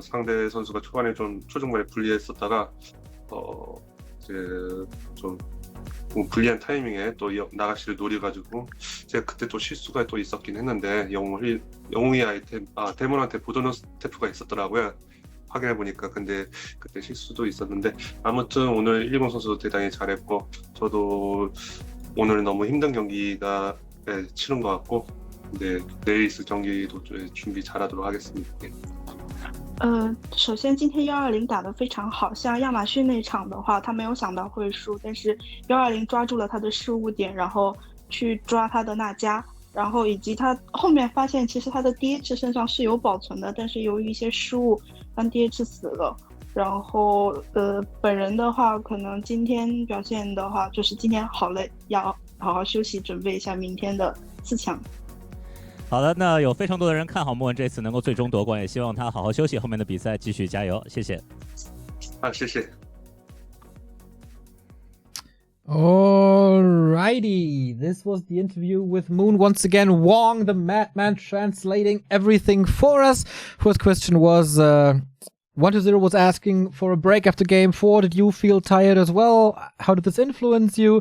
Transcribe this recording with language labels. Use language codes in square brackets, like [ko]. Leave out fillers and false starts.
[ko] 상대 선수가 초중반에 불리했었다가 이제 좀 불리한 타이밍에 또 나가시를 노려가지고 제가 그때 또 실수가 또 있었긴 했는데 영웅이 데몬한테 보도너 스태프가 있었더라고요. 확인해 보니까 근데 그때 실수도 있었는데 아무튼 오늘 120 선수 대단히 잘했고 저도 오늘 너무 힘든 경기가 치른 것 같고 네, 내일 있을 경기도 준비 잘하도록 하겠습니다. [zh] 首先今天120打得非常好，像亚马逊那场的话，他没有想到会输，但是120抓住了他的失误点，然后去抓他的纳迦，然后以及他后面发现其实他的 DH 身上是有保存的，但是由于一些失误让 DH 死了。然后本人的话，可能今天表现的话，就是今天好累，要好好休息，准备一下明天的4强。好的，那有非常多的人看好莫文这次能够最终夺冠，也希望他好好休息，后面的比赛继续加油，谢谢。谢谢。 [en] Alrighty, this was the interview with Moon. Once again, Wong, the madman, translating everything for us. First question was, 120 was asking for a break after game 4. Did you feel tired as well? How did this influence you?